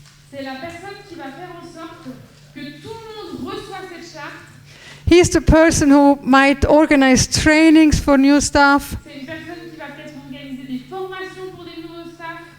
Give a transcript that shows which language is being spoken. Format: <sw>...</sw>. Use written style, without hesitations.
<fr>C'est la personne qui va faire en sorte que tout le monde reçoit cette charte.</fr> <en>he's the person who might organize trainings for new staff</en> <fr>C'est une personne qui va peut-être organiser des formations pour des nouveaux staffs</fr>